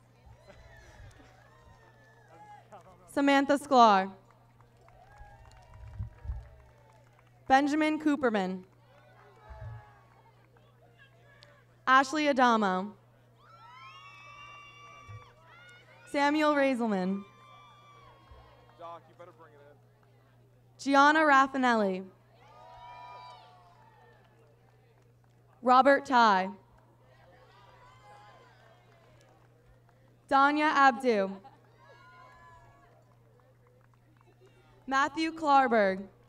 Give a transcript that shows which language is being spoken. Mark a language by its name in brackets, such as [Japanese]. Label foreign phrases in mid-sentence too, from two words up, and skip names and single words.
[English] Samantha Sklar. Benjamin Cooperman. Ashley Adamo. Samuel Raiselman. Doc, you better bring it in. Gianna Raffinelli. Robert Ty. Danya Abdu. Matthew Klarberg.